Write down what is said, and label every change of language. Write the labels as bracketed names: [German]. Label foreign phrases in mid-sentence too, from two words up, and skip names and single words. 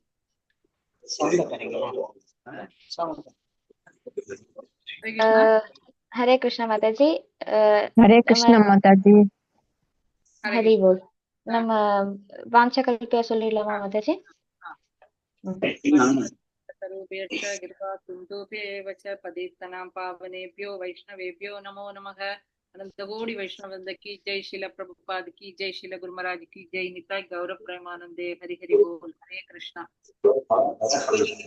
[Tamil] ஹரே கிருஷ்ணா மாதாஜி. ஹரே கிருஷ்ணா மாதாஜி. ஹரி போல். நம்ம வாஞ்ச கல்பியா சொல்லிடலாமா மாதாஜி? [Sanskrit] पतितानां पावनेभ्यो वैष्णवेभ्यो नमो नमः. [Hindi] अनंत कोटि वैष्णव वृंद की जय, शिला प्रभुपाद की जय, शिला गुरु महाराज की जय, निताय गौरव प्रेमानंदे, हरि हरि बोल, हरे कृष्णा।